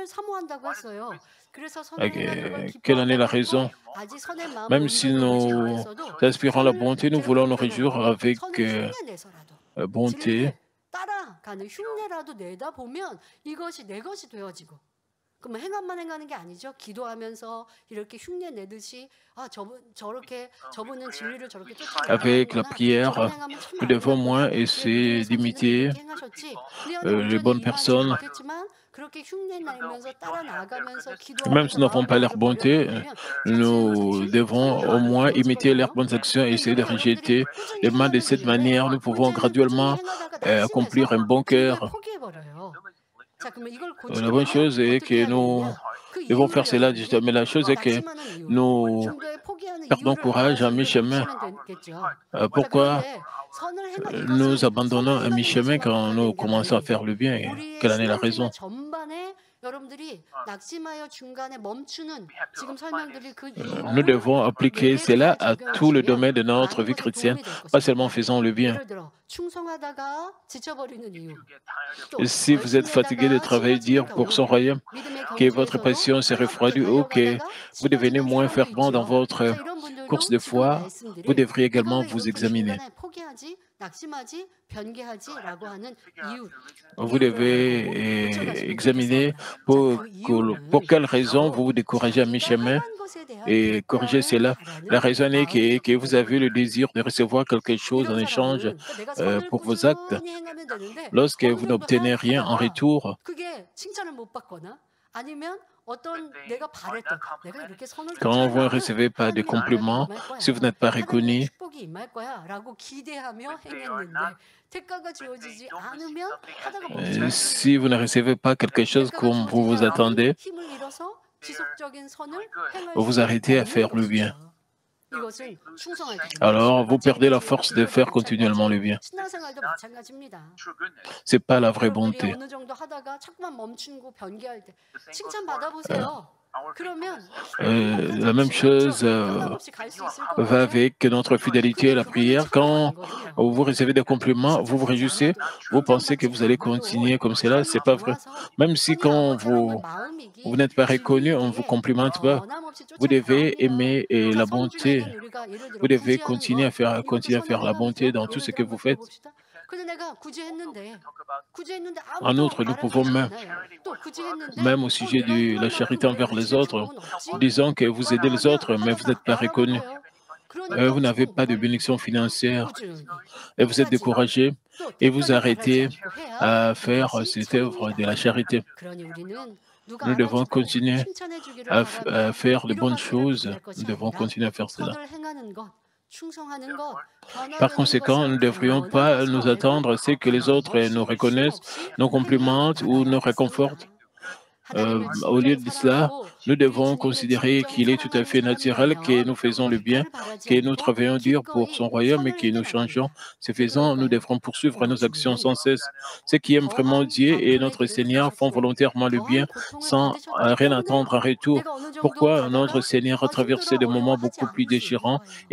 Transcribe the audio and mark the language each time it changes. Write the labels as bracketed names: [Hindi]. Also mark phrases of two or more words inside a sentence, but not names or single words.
[French] Quelle en est la raison? Même si nous aspirons la bonté, nous voulons nous réjouir avec bonté. [Korean] 그럼 행함만 행하는 게 아니죠. 기도하면서 이렇게 흉내 내듯이 '아 저분은 진리를 저렇게 [French] Avec la [Korean] 쫓아나가는구나. [French] prière, [Korean] 저런 행하면 참 [French] nous devons moins [Korean] 아름답구나. 내 믿음의 [French] essayer [Korean] 선생님이 [French] d'imiter [Korean] 이렇게 행하셨지.' 내 안에 [French] les [Korean] 온전히 [French] bonnes [Korean] 임하지 [French] personnes. [Korean] 못했지만 그렇게 흉내 내면서 따라 나가면서 [French] Même si [Korean] 기도하면서 [French] nous n'avons [Korean] 마음의 [French] pas leur [Korean] 열을 벌려 [French] bonté, [Korean] 나간다면 [French] nous [Korean] 자칫 [French] devons au [Korean] 성령으로 [French] moins imiter leurs [Korean] 이루어지거든요. [French] bonnes actions et [Korean] 근데 [French] essayer de [Korean] 이게 여러분들이 [French] rejeter [Korean] 꾸준히 [French] les mal. De [Korean] 행하는 [French] cette [Korean] 일인데 [French] manière, nous pouvons [Korean] 문제는 꾸준히 [French] graduellement [Korean] 행하다가 [French] accomplir un [Korean] 낙심해서 [French] bon [Korean] 중도에 [French] cœur. [Korean] 포기해 버려요. 자, 그러면 이걸 [French] La bonne [Korean] 고치려면 [French] chose est [Korean] 어떻게 [French] que [Korean] 해야 [French] nous [Korean] 되느냐? 그 [French] devons faire [Korean] 이유를 [French] cela, [Korean] 여러분들이 [French] mais la chose est que [Korean] 낙심하는 이유, [French] nous [Korean] 중도에 포기하는 [French] perdons [Korean] 이유를 [French] courage à [Korean] 알아서 이걸 [French] mi-chemin. [Korean] 고치면 되겠죠. 자, [French] Pourquoi [Korean] 그런데 [French] nous [Korean] 이것은 [French] abandonnons [Korean] 선을 [French] à [Korean] 행하는 [French] mi-chemin [Korean] 것에만 [French] quand nous [Korean] 국한된 게 [French] commençons à [Korean] 아니에요. [French] faire le bien? [Korean] 우리의 [French] Quelle en est la [Korean] 신앙생활 [French] raison? [Korean] 전반에 여러분들이 낙심하여 중간에 멈추는 지금 설명드릴 그 [French] Nous [Korean] 이유를 [French] devons appliquer [Korean] 내게 잘 [French] cela à tout le [Korean] 적용하시면 [French] domaine de notre [Korean] 많은 [French] vie [Korean] 것에 [French] chrétienne, [Korean] 도움이 될 [French] pas seulement [Korean] 것입니다. [French] faisant le bien. [Korean] 예를 들어 충성하다가 지쳐버리는 이유, [French] Et [Korean] 또 [French] si vous êtes [Korean] 열심히 [French] fatigué de [Korean] 하다가 [French] travailler [Korean] 지나치는 [French] dur pour son [Korean] 경우, [French] royaume, [Korean] 믿음의 [French] que votre [Korean] 경주에서도 [French] passion s'est refroidie [Korean] 뜨겁게 [French] ou que [Korean] 달려가다가 [French] vous devenez [Korean] 쓰러지는 [French] moins [Korean] 사람도 [French] fervent dans [Korean] 있죠. [French] votre [Korean] 자, 이런 [French] course [Korean] 분들도 [French] de [Korean] 지금 [French] foi, vous [Korean] 말씀드릴 [French] devriez [Korean] 내가 [French] également [Korean] 왜 [French] vous [Korean] 이렇게 [French] examiner. [Korean] 중간에 포기하지, 낙심하지, 변개하지라고 하는 [French] Vous [Korean] 이유를 알고 [French] devez [Korean] 고쳐갔으면 [French] examiner [Korean] 좋겠습니다. 자, 그 [French] pour [Korean] 이유를 [French] quelle raison vous [Korean] 바로 [French] vous découragez à [Korean] 자기가 [French] mi-chemin [Korean] 행한 것에 대한 [French] et corriger [Korean] 대가를 [French] cela. La [Korean] 바라는 [French] raison est que vous [Korean] 마음이었기 [French] avez le [Korean] 때문이에요. [French] désir de recevoir quelque chose en [Korean] 이런 [French] échange [Korean] 사람은 그러니까 내가 선을 [French] pour vos actes. [Korean] 꾸준히 행하면 되는데 [French] Lorsque [Korean] 어느 [French] vous [Korean] 정도 [French] n'obtenez rien en [Korean] 하다가 [French] retour, [Korean] 그게 칭찬을 못 받거나 아니면 어떤 내가 바랬던 내가 이렇게 선을 [French] quand vous ne [Korean] 쫓아가면 [French] recevez pas de [Korean] 하나님의 응답이 [French] compliments, [Korean] 임할 [French] si vous [Korean] 거야. [French] n'êtes pas [Korean] 하나님의 [French] reconnu, [Korean] 축복이 임할 거야라고 기대하며 행했는데 대가가 주어지지 않으면 하다가 멈추는 거예요. [French] si vous ne recevez pas quelque chose [Korean] 대가가 [French] comme vous [Korean] 주어지지 [French] vous [Korean] 않으니 [French] attendez, [Korean] 힘을 잃어서 지속적인 선을 행할 [French] vous vous [Korean] 수 [French] arrêtez à [Korean] 없는 [French] faire le bien. [Korean] 것이죠. 이것은 충성할 때 되는 [French] Alors [Korean] 것입니다. [French] vous perdez la [Korean] 마찬가지예요. [French] force de [Korean] 기도도 [French] faire continuellement le [Korean] 마찬가지, [French] bien. [Korean] 신앙생활도 마찬가지입니다. [French] C'est pas la vraie [Korean] 여러분들이 [French] bonté. [Korean] 어느 정도 하다가 자꾸만 멈추고 변개할 때 칭찬 받아보세요. 그러면 행복한 [French] La même [Korean] 자부심이 있죠. [French] chose [Korean] 변함 없이 갈 수 있을 것 [French] va [Korean] 같죠. [French] avec notre fidélité à la [Korean] 그거는 [French] prière. [Korean] 천국가는 [French] Quand [Korean] 거든요. [French] vous recevez des compliments, vous vous [Korean] 칭찬받지 [French] réjouissez, [Korean] 않아도 [French] vous pensez que [Korean] 인정받지 [French] vous allez [Korean] 않아도 [French] continuer comme cela. [Korean] 선이 [French] C'est pas vrai. [Korean] 좋아서 [French] Même si [Korean] 선이 [French] quand [Korean] 아버지 사랑을 [French] vous [Korean] 마음이기 [French] n'êtes pas reconnu, on ne vous [Korean] 즐기기에 [French] complimente pas. [Korean] 변함없이 [French] Vous [Korean] 쫓아내야 [French] devez [Korean] 합니다. [French] aimer [Korean] 자, [French] la [Korean] 선 [French] bonté. [Korean] 중에는 우리가 예를 [French] Vous [Korean] 들어 [French] devez [Korean] 구제하는 것 이것도 [French] continuer à [Korean] 선을 [French] faire la bonté [Korean] 행함이죠. [French] dans tout [Korean] 예를 [French] ce [Korean] 들어 [French] que vous [Korean] 한번 [French] faites. [Korean] 들어봅시다. 근데 내가 구제했는데 [French] En [Korean] 아무도 [French] outre, nous pouvons [Korean] 알아주지 [French] même, [Korean] 않아요. 또 구제했는데 [French] même au sujet [Korean] 내가 [French] de la [Korean] 이런 [French] charité [Korean] 만큼 [French] envers les [Korean] 베푸신 [French] autres, [Korean] 축복은 없지? [French] disons que vous aidez les [Korean] 그러면 [French] autres, mais vous n'êtes [Korean] 하다가 [French] pas reconnu. [Korean] 말아먹어요. 그러니까 [French] Vous n'avez [Korean] 지금 [French] pas de [Korean] 뭐가 [French] bénédiction financière [Korean] 꾸준히 [French] et vous êtes [Korean] 끝까지 [French] découragé [Korean] 또 [French] et vous [Korean] 대가를 바라지 [French] arrêtez [Korean] 않고 해야 [French] à faire [Korean] 이것이 [French] cette œuvre de la [Korean] 참입니다. [French] charité. [Korean] 그러니 우리는 누가 [French] Nous devons [Korean] 알아주고 [French] continuer [Korean] 칭찬해 주기를 [French] à [Korean] 바라며 [French] faire de bonnes [Korean] 위로받기를 [French] choses. [Korean] 기대할 [French] Nous [Korean] 것이 [French] devons [Korean] 아니라 [French] continuer à faire cela. [Korean] 선을 행하는 것, 충성하는 것, [French] Par [Korean] 변화되는 [French] conséquent, nous [Korean] 것을 [French] ne devrions pas nous [Korean] 원하면서 [French] attendre à ce que les autres nous [Korean] 변함없이 [French] reconnaissent, [Korean] 쉼없이 [French] nous [Korean] 행해 [French] complimentent ou nous réconfortent. [Korean] 나가야겠습니다. 하나님을 [French] Au lieu [Korean] 진정히 [French] de cela, [Korean] 사랑하고 [French] nous [Korean] 우리 [French] devons [Korean] 주님을 [French] considérer [Korean] 진정히 [French] qu'il est tout à [Korean] 사랑하는 [French] fait naturel que [Korean] 사람이라면 [French] nous faisons le bien, [Korean] 대가를 바라지 [French] que nous [Korean] 않고 [French] travaillons dur pour son [Korean] 기꺼이 [French] royaume et [Korean] 선을 [French] que [Korean] 행해 [French] nous changeons. [Korean] 나갑니다. [French] Ce [Korean] 왜 [French] faisant, nous [Korean] 그럴까요? [French] devrons poursuivre [Korean] 우리 [French] nos actions [Korean] 주님은 [French] sans cesse. Ceux qui aiment vraiment [Korean] 더한 [French] Dieu et [Korean] 아픔의 [French] notre [Korean] 길을 [French] Seigneur font [Korean] 가셨고 [French] volontairement le bien [Korean] 더한 고통을 [French] sans [Korean] 받으셨기 [French] rien [Korean] 때문에 [French] attendre en retour. [Korean] 내가 어느 정도 [French] Pourquoi notre [Korean] 가다가 [French] Seigneur a traversé [Korean] 힘들어 [French] des moments [Korean] 어려워하지 [French] beaucoup plus [Korean] 않을 수 있는 [French] déchirants [Korean] 거예요.